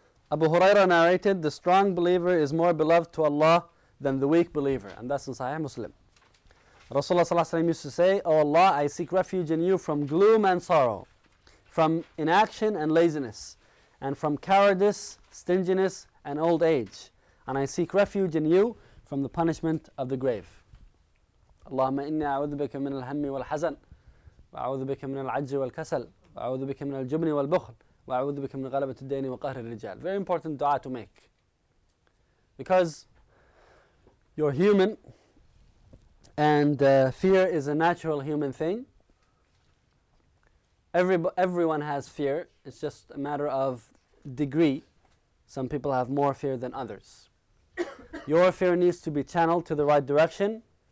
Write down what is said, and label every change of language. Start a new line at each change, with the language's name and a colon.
English: Abu Huraira narrated, "The strong believer is more beloved to Allah than the weak believer." And that's in Sahih Muslim. Rasulullah ﷺ used to say, "O Allah, I seek refuge in you from gloom and sorrow, from inaction and laziness, and from cowardice, stinginess, and old age. And I seek refuge in you from the punishment of the grave."
Arabic: اللهم إني أعوذ بك من الهم والحزن، وأعوذ بك من العجز والكسل، وأعوذ بك من الجبن والبخل، وأعوذ بك من غلبة الدين وقهر الرجال.
English: Very important dua to make. Because you're human, and fear is a natural human thing. Everyone has fear. It's just a matter of degree. Some people have more fear than others. Your fear needs to be channeled to the right direction.